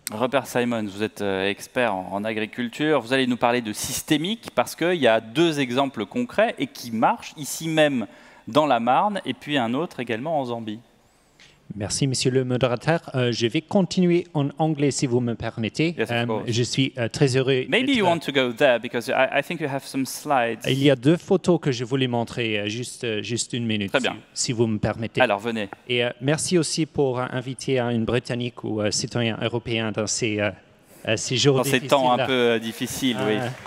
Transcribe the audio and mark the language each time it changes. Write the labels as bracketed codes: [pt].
[fr] Robert Simon, vous êtes expert en agriculture, vous allez nous parler de systémique parce qu'il y a 2 exemples concrets et qui marchent ici même dans la Marne, et puis un autre également en Zambie. Merci, monsieur le modérateur. Je vais continuer en anglais, si vous me permettez. [en] Yes, [fr] je suis très heureux. [en] Maybe you want to go there, because I think you have some slides. [fr] Il y a 2 photos que je voulais montrer, juste une minute, très bien. Si vous me permettez. Alors, venez. Et merci aussi pour inviter une Britannique ou citoyen européen dans ces jours difficiles. Dans ces temps un peu difficiles, oui.